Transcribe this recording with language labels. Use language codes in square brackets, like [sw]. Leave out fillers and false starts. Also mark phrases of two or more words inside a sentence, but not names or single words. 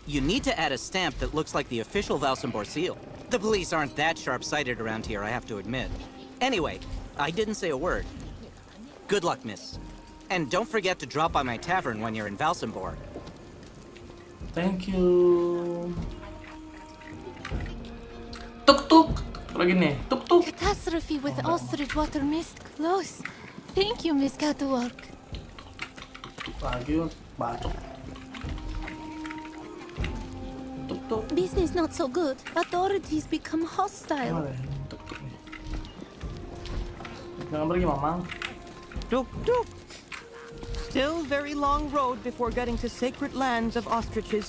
[en] You need to add a stamp that looks like the official Valsambor seal. The police aren't that sharp-sighted around here, I have to admit. Anyway, I didn't say a word. Good luck, miss. And don't forget to drop by my tavern when you're in Valsambor. Thank you. Tuk tuk. [id] Lagi nih. Tuk tuk. [en] Catastrophe with ostrich water mist close. Thank you, Miss Catwalk. [id] Lagi bacok. Tuk tuk. [en] Business not so good. Authorities become hostile. Tuk tuk nih. [id] Jangan pergi, Mamang. Tuk tuk. [en] Still very long road before getting to sacred lands of ostriches.